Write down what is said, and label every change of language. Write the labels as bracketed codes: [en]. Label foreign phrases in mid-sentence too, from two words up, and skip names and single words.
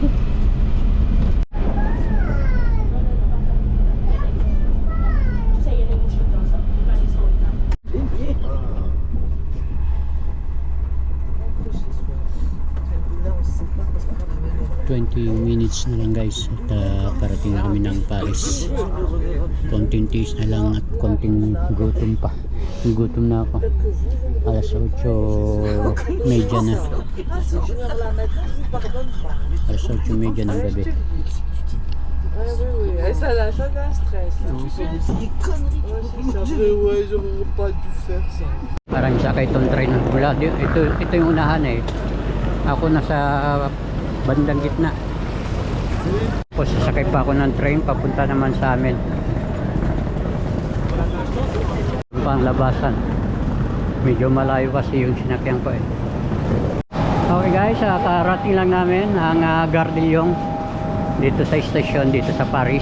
[tl] Minutes na lang guys at parating na kami ng Paris. Konting tiis na lang at konting gutom pa. Gutom na ako. Alas 8:30 na. Alas 8:30 ng gabi. [fr] Ça a un stress. J'aurais pas dû faire ça. [tl] Parang sakay itong train mula. Ito yung unahan Ako nasa bandang gitna. Tapos sasakay pa ako ng train papunta naman sa amin. Pang labasan. Medyo malayo kasi yung sinakyan ko [en] Okay guys, [tl] karating lang namin ang Gare de Lyon dito sa station dito sa Paris.